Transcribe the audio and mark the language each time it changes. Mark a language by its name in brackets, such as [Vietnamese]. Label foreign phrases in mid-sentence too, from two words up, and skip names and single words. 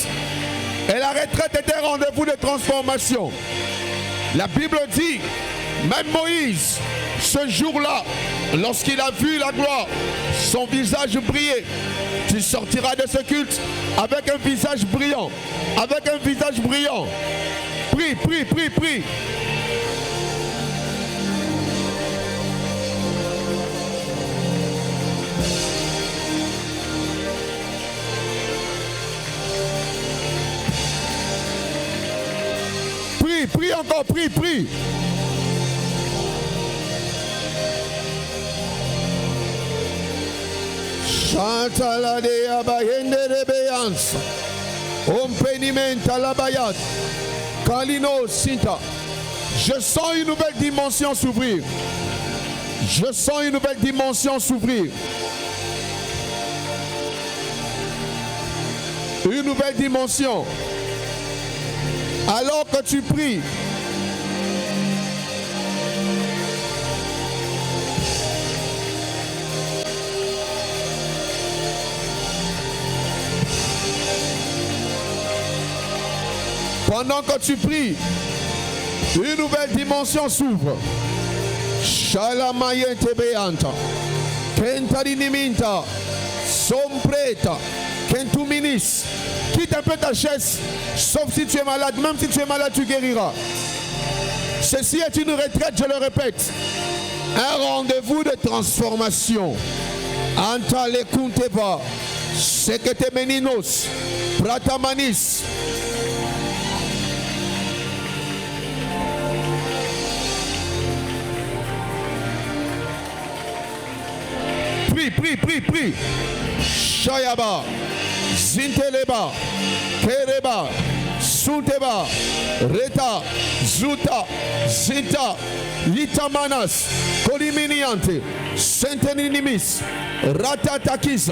[French] Et la retraite est un rendez-vous de transformation. La Bible dit, même Moïse, ce jour-là, lorsqu'il a vu la gloire, son visage brillait. Tu sortiras de ce culte avec un visage brillant. Avec un visage brillant. Prie, prie, prie, prie. Prie, prie encore, prie, prie. Chanta la de abayende de beyans. Ompenimenta la bayat. Kalino Sinta. Je sens une nouvelle dimension s'ouvrir. Je sens une nouvelle dimension s'ouvrir. Une nouvelle dimension. Alors que tu pries, pendant que tu pries, une nouvelle dimension s'ouvre. Shalamayente beanta, kentarinimenta, sompreta, kentuminis. Quitte un peu ta chaise, sauf si tu es malade. Même si tu es malade, tu guériras. Ceci est une retraite, je le répète. Un rendez-vous de transformation. Anta le kunteba, sekete meninos, pratamanis. Prie, prie, prie, prie. Shayaba. Zinteleba, Kereba, Sunteba, Reta, Zuta, Zinta, Litamanas, Koliminiante, Sentenimis, Ratatakisa,